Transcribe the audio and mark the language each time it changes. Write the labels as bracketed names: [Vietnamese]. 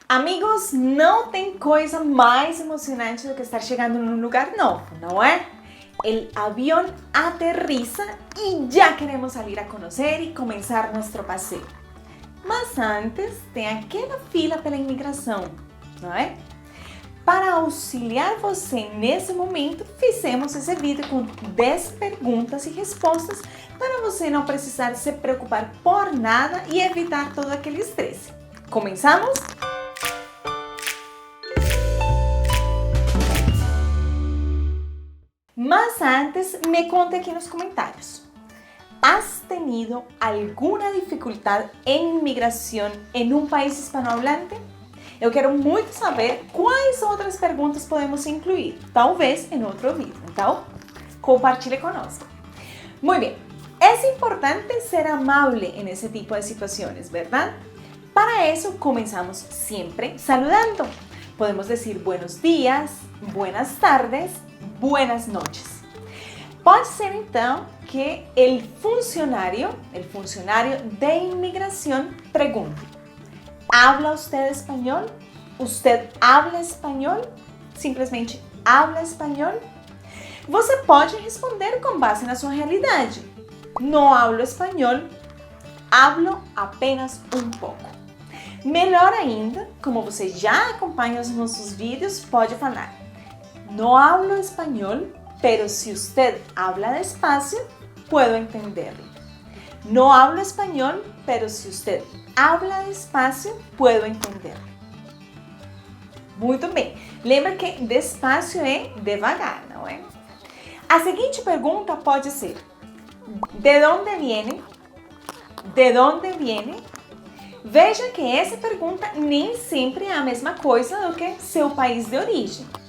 [Portuguese] Amigos, não tem coisa mais emocionante do que estar chegando num lugar novo, não é? [Spanish] El avión aterriza y ya queremos salir a conocer y comenzar nuestro paseo. [Portuguese] Mas antes tem aquela fila pela imigração, não é? Para auxiliar você nesse momento, fizemos esse vídeo com 10 perguntas e respostas para você não precisar se preocupar por nada e evitar todo aquele estresse. Começamos? Mas antes, me conte aqui nos comentários. [Spanish] ¿Has tenido alguna dificultad en inmigración en un país hispanohablante? [Portuguese] Eu quero muito saber quais outras perguntas podemos incluir, talvez em outro vídeo. Então, compartilhe conosco. [Spanish] Muy bien, es importante ser amable en ese tipo de situaciones, ¿verdad? Para eso comenzamos siempre saludando. Podemos decir buenos días, buenas tardes, buenas noches. [Portuguese] Pode ser então que [Spanish] el funcionario de inmigración pregunte: ¿habla usted español? ¿Usted habla español? Simplesmente habla español? [Portuguese] Você pode responder com base na sua realidade. Não hablo espanhol, hablo apenas um pouco. Melhor ainda, como você já acompanha os nossos vídeos, pode falar: [Spanish] no hablo español, pero si usted habla despacio, puedo entenderlo. No hablo español, pero si usted habla despacio, puedo entenderlo. [Portuguese] Muito bem. Lembra que despacio é devagar, não é? A seguinte pergunta pode ser: [Spanish] ¿de dónde viene? ¿De dónde viene? [Portuguese] Veja que essa pergunta nem sempre é a mesma coisa do que seu país de origem.